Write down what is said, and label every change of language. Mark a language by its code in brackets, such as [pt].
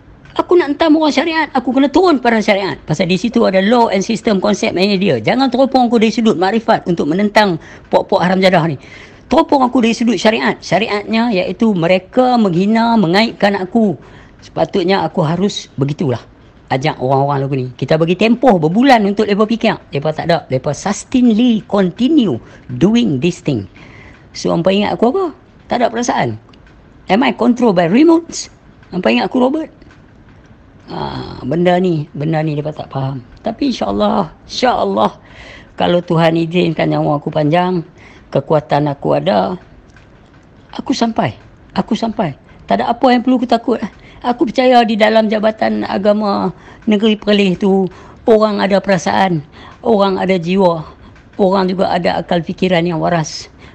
[ms] Aku nak hentam orang syariat, aku kena turun pada syariat. Pasal di situ ada [en] law and system, [ms] konsep [en] and idea. [ms] Jangan teropong aku dari sudut makrifat untuk menentang pok-pok haram jadah ni. Teropong aku dari sudut syariat. Syariatnya iaitu mereka menghina, mengaibkan aku. Sepatutnya aku harus begitulah. Ajak orang-orang lagu ni. Kita bagi tempoh berbulan untuk mereka fikir. Mereka tak ada. Mereka [en] sustainably continue doing this thing. So, [ms] hampa ingat aku apa? Tak ada perasaan. [en] Am I controlled by remotes? [ms] Hampa ingat aku Robert? Benda ni mereka tak faham. Tapi insyaAllah, kalau Tuhan izinkan nyawa aku panjang, kekuatan aku ada, aku sampai. Tak ada apa yang perlu aku takut. Aku percaya di dalam Jabatan Agama Negeri Perlis tu, orang ada perasaan, orang ada jiwa, orang juga ada akal fikiran yang waras.